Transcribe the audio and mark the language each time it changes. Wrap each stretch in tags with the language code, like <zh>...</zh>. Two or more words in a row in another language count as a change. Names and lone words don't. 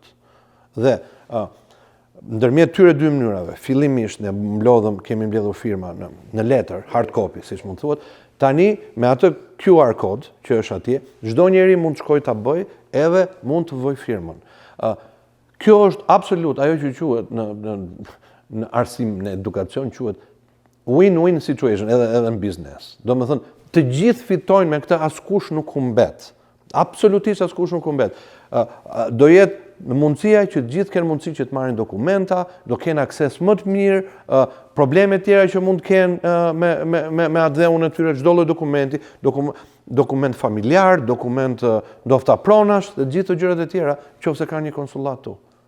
<sq>Dhe ndërmjet tyre dy mënyrave, fillimisht ne kemi mbledhur firma në letër,</sq> <en>hard copy,</en> <sq>siç mund thuhet, tani me atë QR kod që është atje, çdo njeri mund të shkojë ta bëjë edhe mund të vojë firmën. Kjo është absolut ajo që quhet në arsim në edukacion quhet</sq> <en>win-win situation</en> <sq>edhe në biznes. Domethënë të gjithë fitojnë me këtë, askush nuk humbet. Absolutisht askush nuk humbet. Do jetë në mundësia që të gjithë kenë mundësi që të marrin dokumenta, do kenë akses më të mirë, probleme tjera që mund të kenë me adheun e tyre, çdo lloj dokumenti, dokument familjar, dokument ndofta pronash, dhe gjithë të gjërat e tjera, nëse ka një konsullat tu.</sq>